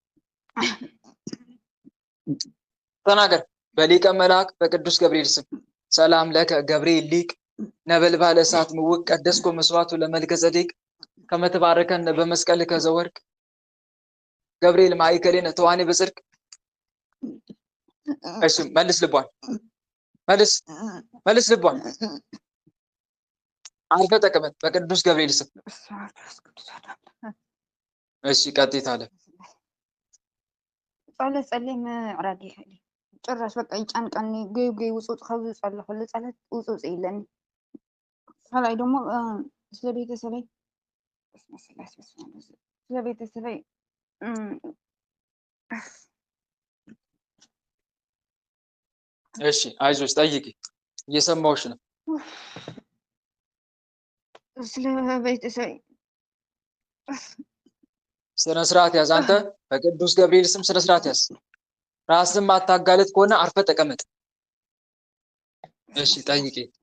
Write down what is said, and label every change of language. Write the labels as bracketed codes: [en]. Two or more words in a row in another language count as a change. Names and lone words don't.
[am] ተናገር። በሊቀ መልአክ በቅዱስ ገብርኤል ስም [gez] ሰላም ለከ ገብርኤል ሊቅ ነበልባለ እሳት ምውቅ ቀደስኮ መስዋዕቱ ለመልከ ጼዴቅ ከመትባርከነ በመስቀል ከዘወርቅ ገብርኤል ማእከሌነ ተዋኔ በጽድቅ። [am] እሺ መልስ ልቧን መልስ ልቧን አርፈህ ተቀመጥ በቅዱስ ገብርኤል ስም። እሺ ቀጥታ አለ [ti] ጸሎት ጸልይ ምዕራግ ይኸሊ [am] ጭራሽ በቃ [ti] ይጫንቀኒ ገይ ውፁፅ ካብ ዝጸልይ ኩሉ ጸሎት ውፁፅ ኢለኒ። ካልኣይ ደግሞ ስለ ቤተሰበይ ስለ ቤተሰበይ [am] እሺ አይዞሽ ጠይቂ፣ እየሰማሁሽ ነው። [ti] ስለ ቤተሰበይ [am] ስነ ስርዓት ያዝ። አንተ በቅዱስ ገብርኤል ስም ስነ ስርዓት ያዝ። ራስን ማታጋለጥ ከሆነ አርፈ ተቀመጥ። እሺ ጠይቂ።